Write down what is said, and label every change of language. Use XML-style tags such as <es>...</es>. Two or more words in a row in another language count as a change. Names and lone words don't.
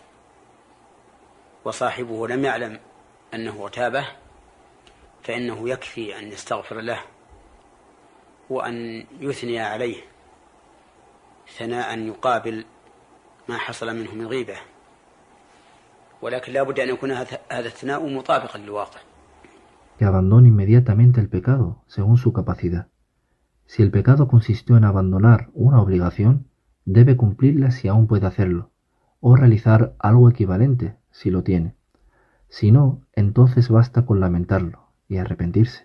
<ar>وصاحبه لم يعلم أنه ارتابه فإنه يكفي أن يستغفر له وأن يثني عليه ثناء يقابل ما حصل منه من غيبة، ولكن لا بد أن يكون هذا الثناء مطابقا للواقع.</ar> <es>Que abandone inmediatamente el pecado según su capacidad. Si el pecado consistió en abandonar una obligación, debe cumplirla si aún puede hacerlo, o realizar algo equivalente si lo tiene. Si no, entonces basta con lamentarlo y arrepentirse.</es>